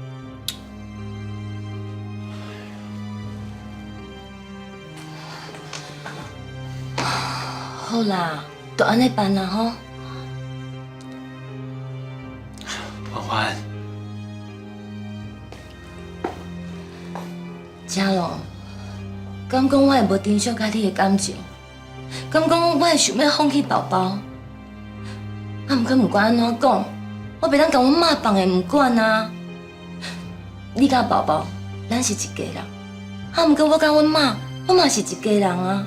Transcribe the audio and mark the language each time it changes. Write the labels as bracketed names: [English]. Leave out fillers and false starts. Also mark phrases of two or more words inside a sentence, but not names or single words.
[Min Nan Chinese] 好啦，就安尼办啦吼。环环，嘉龙，敢讲我会无珍惜甲你的感情？敢讲我会想要放弃宝宝？啊，毋过管安怎讲，我袂当甲阮妈放的毋管啊。你甲宝宝，咱是一家人。啊，毋过我甲阮妈，我嘛是一家人啊。